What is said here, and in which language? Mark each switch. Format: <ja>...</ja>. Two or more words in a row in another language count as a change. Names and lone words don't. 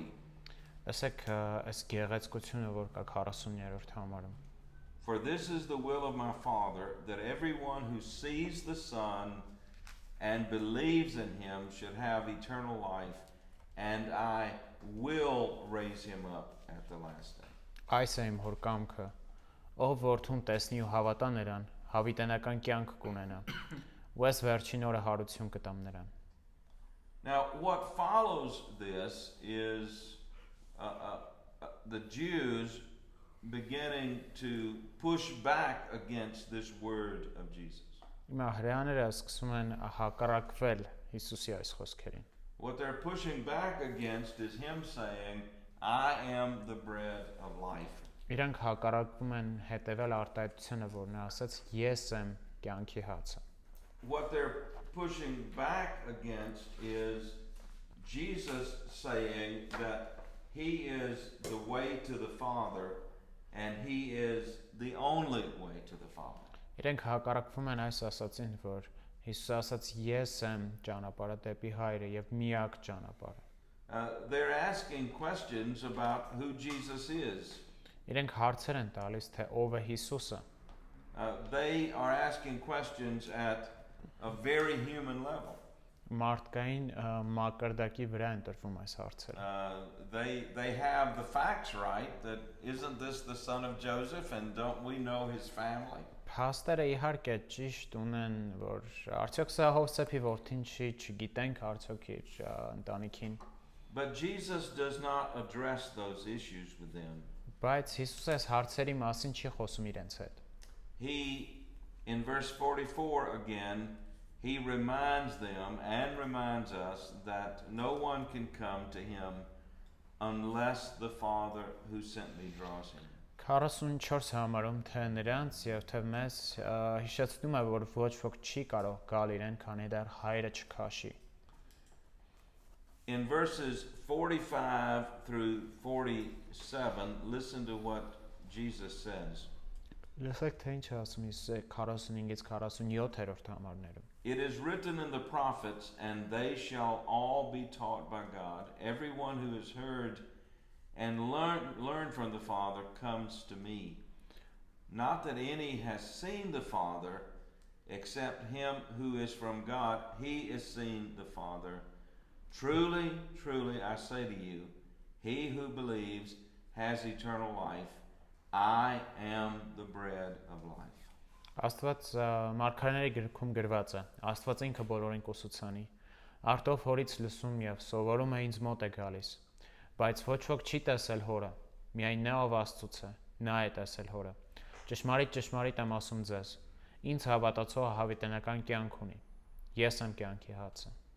<hy>Լսեք այս գեղեցկությունը, որ կա 40-րդ համարում։</hy> <en>For this is the will of my Father, that everyone who sees the Son and believes in him should have eternal life, and I will raise him up at the last day.</en> <hy>Այս է իմ հոր կամքը, ով որդուն տեսնի ու հավատա նրան, հավիտենական կյանք կունենա, ու ես վերջին օրը հարություն կտամ նրան։</hy> <en>Now, what follows this is the Jews beginning to push back against this word of Jesus.</en> <hy>Հիմա հրեաները սկսում են հակառակվել Հիսուսի այս խոսքերին։</hy> <en>What they're pushing back against is him saying, I am the bread of life.</en> <hy>Իրանք հակառակվում են հետևել արտահայտությանը, որ նա ասաց. Ես եմ կյանքի հացը։</hy> <en>What they're pushing back against is Jesus saying that he is the way to the Father and he is the only way to the Father.</en> <hy>Իրանք հակառակվում են այս ասացին, որ Հիսուսը ասաց. Ես եմ ճանապարհը դեպի Հայրը եւ միակ ճանապարհը։</hy> <en>They're asking questions about who Jesus is.</en> <hy>Իրանք հարցեր են տալիս, թե ով է Հիսուսը։</hy> <en>They are asking questions at a very human level.</en> <hy>Մարդկային մակարդակի վրա են տրվում այս հարցերը։</hy> <en>They have the facts right that isn't this the son of Joseph and don't we know his family?</en> <hy>Փաստերը իհարկե ճիշտ ունեն, որ արդյոք սա Հովսեփի որդին չի, չգիտենք արդյոք իր ընտանիքին։</hy> <en>But Jesus does not address those issues with them.</en> <hy>Բայց Հիսուսը այս հարցերի մասին չի խոսում իրենց հետ։</hy> <en>He, in verse 44 again, he reminds them and reminds us that no one can come to him unless the Father who sent me draws him.</en> <hy>44 համարում թե նրանց եւ թե մեզ հիշեցնում է, որ ոչ ոք չի կարող գալ իրեն, քանի դեռ Հայրը չքաշի։</hy> <en>In verses 45 through 47, listen to what Jesus says.</en> <hy>Լսեք թե ինչ ասում Հիսուսը 45-ից 47-րդ համարներում։</hy> <en>It is written in the prophets, and they shall all be taught by God. Everyone who has heard and learned from the Father comes to me. Not that any has seen the Father, except him who is from God. He has seen the Father. Truly, truly, I say to you, he who believes has eternal life. I am the bread of life.</en> <hy>Աստված մարգարեների գրքում գրված է. Աստված ինքը բոլորին կուսուցանի։ Արտով հորից լսում եւ սովորում է ինձ մոտ է գալիս։ Բայց ոչ ոք չի տեսել հորը, միայն նա ով Աստծուց է, նա է տեսել հորը։ Ճշմարիտ, ճշմարիտ եմ ասում ձեզ, ինձ հավատացողը հավիտենական կյանք ունի։ Ես եմ կյանքի հացը։</hy>